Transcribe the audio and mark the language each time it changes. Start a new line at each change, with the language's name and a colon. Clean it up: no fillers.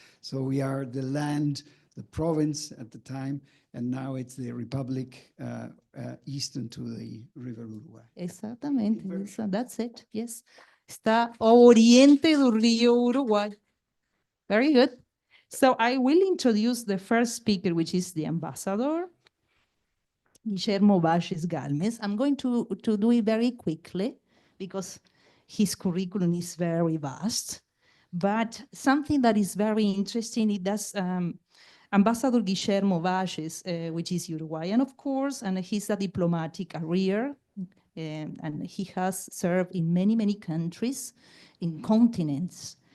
English: So we are the land, the province at the time, and now it's the Republic eastern to the River Uruguay.
Portuguese: Exactamente,
English: that's it, yes.
Portuguese: Está ao oriente do Rio Uruguay.
English: Very good. So I will introduce the first speaker, which is the ambassador, Guillermo Valles Galmes. I'm going to do it very quickly because his curriculum is very vast. But something that is very interesting, it does Ambassador Guillermo Valles, which is Uruguayan, of course, and he's a diplomatic career, and he has served in many, many countries, in continents.